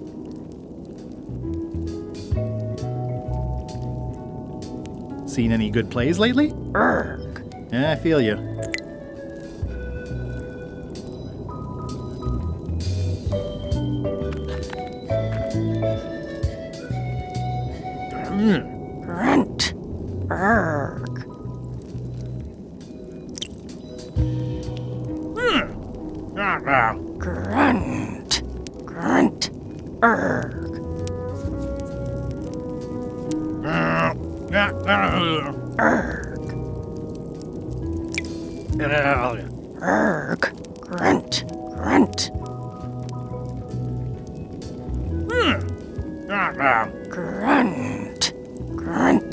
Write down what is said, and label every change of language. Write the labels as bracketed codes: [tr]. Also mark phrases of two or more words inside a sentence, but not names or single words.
[en] Seen any good plays lately? Erg. Yeah, I feel you. Grunt. Erg. Grunt. Grunt. Erg. Erg. Erg. Grunt. Grunt. Grunt. Grunt.